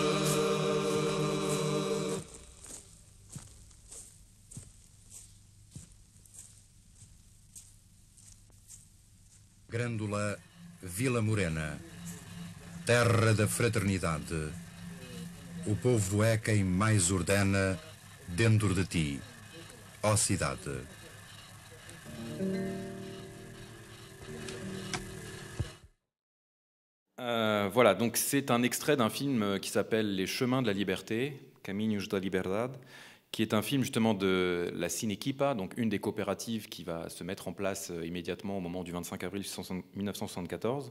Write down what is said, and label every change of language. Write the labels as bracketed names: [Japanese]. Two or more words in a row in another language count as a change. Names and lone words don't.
[Portuguese] Grândola Vila Morena, terra da fraternidade. O povo é quem mais ordena dentro de ti, ó cidade. [French] Voilà, donc c'est un extrait d'un film qui s'appelle Les Chemins de la Liberté, [Portuguese] Caminhos da Liberdade, [French] qui est un film justement de la Cinequipa, donc une des coopératives qui va se mettre en place immédiatement au moment du 25 avril 1974.